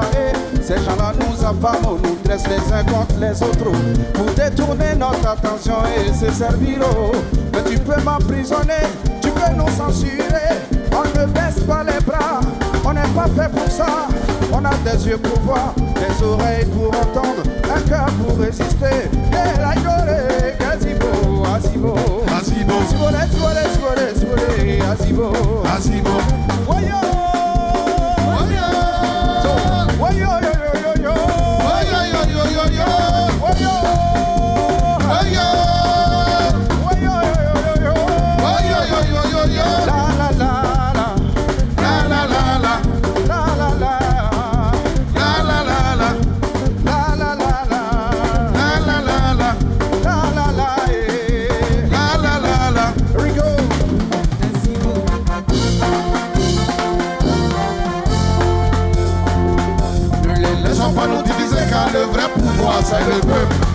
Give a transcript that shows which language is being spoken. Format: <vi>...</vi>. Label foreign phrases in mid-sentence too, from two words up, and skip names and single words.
<fr>Et ces gens-là nous affament, nous dressent les uns contre les autres pour détourner notre attention et se servir. Mais tu peux m'emprisonner, tu peux nous censurer. On ne baisse pas les bras, on n'est pas fait pour ça. On a des yeux pour voir, des oreilles pour entendre, un cœur pour résister. Et la gueule, Gazibo, Azibo, Azibo, Azibo, Azibo. Wayo, wayo, wayo, yo, yo, yo, yo, wayo, yo, yo, yo, yo, wayo, wayo, wayo, yo, yo, yo, wayo, yo, yo, yo, yo, la la la la, la la la la, la la la, la la la la, la la la la, la la la la, la la la, la la la la.</fr> <en>Here we go.</en> <fr>Ne laissons pas nous diviser car le vrai pouvoir c'est le peuple.</fr>